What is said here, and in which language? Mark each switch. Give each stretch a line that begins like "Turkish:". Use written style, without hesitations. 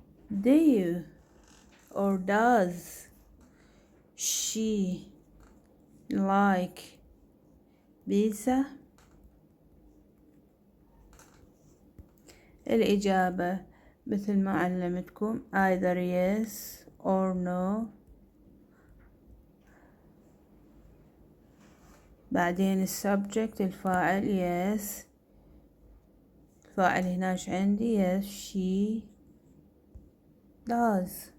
English: Do you or does she like pizza?
Arabic: الإجابة مثل ما علمتكم
English: either yes or no
Arabic: بعدين السبجكت الفاعل yes. الفاعل هناش عندي
English: yes she does.